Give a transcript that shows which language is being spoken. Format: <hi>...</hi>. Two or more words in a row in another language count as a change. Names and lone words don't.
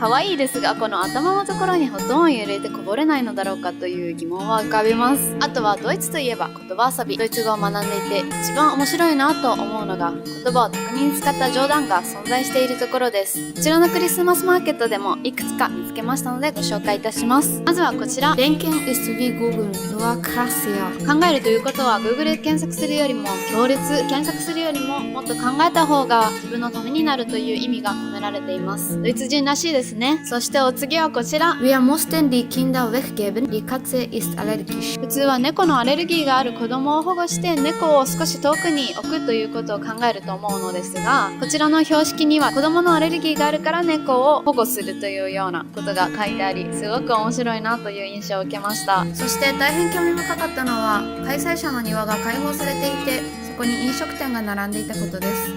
<ja>可愛いですが、この頭のところにホットワインを入れてこぼれないのだろうかという疑問は浮かびます。あとはドイツといえば言葉遊び。ドイツ語を学んでいて一番面白いなと思うのが、言葉を巧みに使った冗談が存在しているところです。こちらのクリスマスマーケットでもいくつか見つけましたのでご紹介いたします。まずはこちら。</ja> <de>Denken ist wie Google, nur krasser。</de> <ja>考えるということはGoogle で検索するよりも強烈、検索するよりももっと考えた方が自分のためになるという意味が込められています。ドイツ人らしいですね。そしてお次はこちら。</ja> <de>Wir mussten die Kinder weggeben, die Katze ist allergisch。</de> <ja>普通は猫のアレルギーがある子供を保護して猫を少し遠くに置くということを考えると思うのですが、こちらの標識には子供のアレルギーがあるから猫を保護するというようなことが書いてあり、すごく面白いなという印象を受けました。そして大変興味深かったのは、開催者の庭が開放されていて、そこに飲食店が並んでいたことです。</ja>